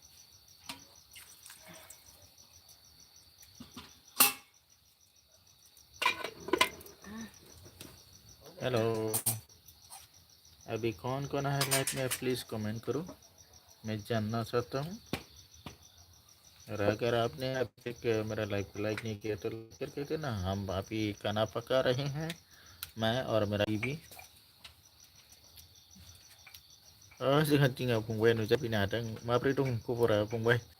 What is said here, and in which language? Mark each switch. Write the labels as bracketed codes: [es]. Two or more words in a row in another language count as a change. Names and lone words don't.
[hi] हेलो, अभी कौन कौन है लाइव में [en] please comment [hi] करो, मैं जानना चाहता हूँ। और अगर आपने अभी तक मेरा लाइव को लाइक नहीं किया तो लाइक करके देना। हम अभी खाना पका रहे हैं, मैं और मेरा बीवी। [brx] जोंहा tinggal फंबाय नुजाफैनो हादों। माब्रै दं खबरा फंबाय?